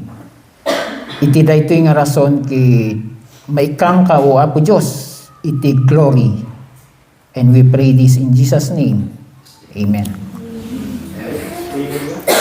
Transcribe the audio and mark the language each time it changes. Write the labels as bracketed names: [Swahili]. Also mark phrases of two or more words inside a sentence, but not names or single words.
[Iloko] Iti daytoy nga rason ki maikang ka o Apo Diyos iti glory. [English] And we pray this in Jesus' name. Amen. Amen.